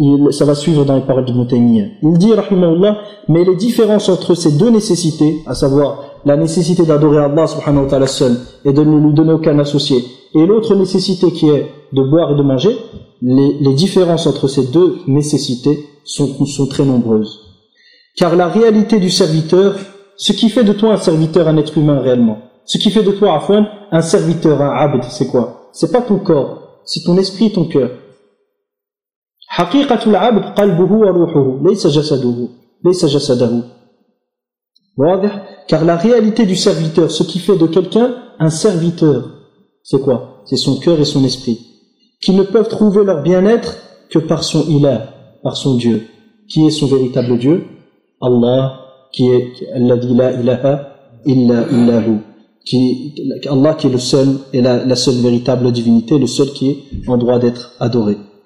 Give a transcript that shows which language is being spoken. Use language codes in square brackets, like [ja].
[fr] Ça va suivre dans les paroles de Moutaymiyya. Il dit, rahimahullah, mais les différences entre ces deux nécessités, à savoir la nécessité d'adorer Allah subhanahu wa ta'ala seul et de ne lui donner aucun associé, et l'autre nécessité qui est de boire et de manger, les différences entre ces deux nécessités sont très nombreuses. Car la réalité du serviteur, ce qui fait de toi un serviteur, un être humain réellement, ce qui fait de toi, afwan, un serviteur, un abd, c'est quoi? C'est pas ton corps, c'est ton esprit, ton cœur. [ar] حقيقة العبد قلبه وروحه ليس جسده ليس جسده. واضح؟ [fr] Car la réalité du serviteur, ce qui fait de quelqu'un un serviteur, c'est quoi? C'est son cœur et son esprit, qui ne peuvent trouver leur bien-être que par son ilah, par son Dieu. Qui est son véritable Dieu? Allah, qui est [ar] alladhi la ilaha illa illahu, [fr] qui Allah, qui est le seul et la seule véritable divinité, le seul qui est en droit d'être adoré.